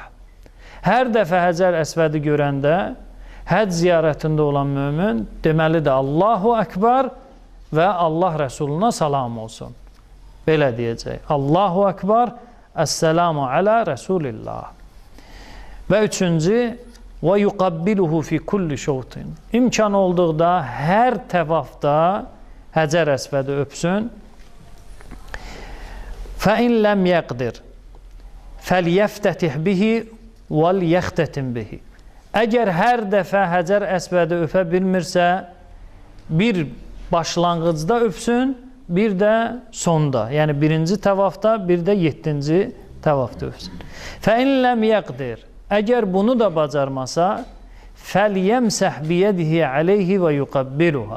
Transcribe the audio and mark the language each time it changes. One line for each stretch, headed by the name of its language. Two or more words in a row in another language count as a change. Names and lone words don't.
Azerbaijani: Hər dəfə Həcər Əsvədi görəndə, həcc ziyarətində olan mömin deməlidir
Arabic: الله أكبر
Azerbaijani: və Allah Rəsuluna salam olsun. Belə deyəcək.
Arabic: الله أكبر, السلام على رسول الله.
Azerbaijani: Və üçüncü,
Arabic: ويقبله في كل شوط.
Azerbaijani: İmkan olduqda hər təvafda Həcər Əsvədi öpsün.
Arabic: فَاِنْ لَمْ يَقْدِرْ فَلْيَفْتَتِحْ بِهِ وَلْيَخْتَتِمْ بِهِ.
Azerbaijani: Əgər hər dəfə Həcər Əsvədi öpə bilmirsə, bir başlanğıcda öpsün, bir də sonda. Yəni birinci təvafda, bir də 7-ci təvafda öpsün.
Arabic: فإن لم يقدر.
Azerbaijani: Əgər bunu da bacarmasa,
Arabic: فليمسح بيده عليه ويقبلها.